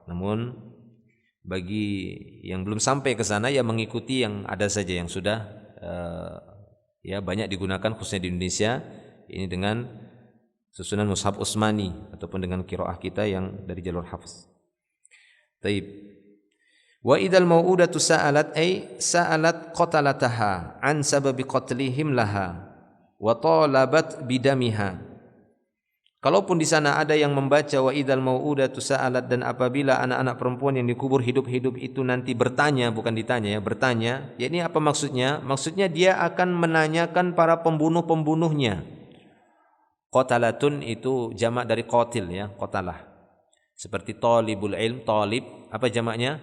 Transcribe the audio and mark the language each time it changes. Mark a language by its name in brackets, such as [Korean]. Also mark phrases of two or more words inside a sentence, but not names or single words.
[Indonesian] Namun bagi yang belum sampai ke sana mengikuti yang ada saja yang sudah banyak digunakan khususnya di Indonesia ini dengan susunan mushaf Utsmani ataupun dengan qiraah kita yang dari jalur hafz. [Arabic] طيب. وإذا الموءودة سألت أي سألت قاتلها عن سبب قتلهم لها وطلبت بدمها. [Indonesian] Kalaupun di sana ada yang membaca [Arabic] وإذا الموءودة سألت, [Indonesian] dan apabila anak-anak perempuan yang dikubur hidup-hidup itu nanti bertanya, bukan ditanya ya, bertanya, ya ini apa maksudnya? Maksudnya dia akan menanyakan para pembunuh-pembunuhnya. Qatalatun itu jamak dari qatil ya, qatalah. Seperti [Arabic] طالب العلم, [Indonesian] talib, apa jamaknya?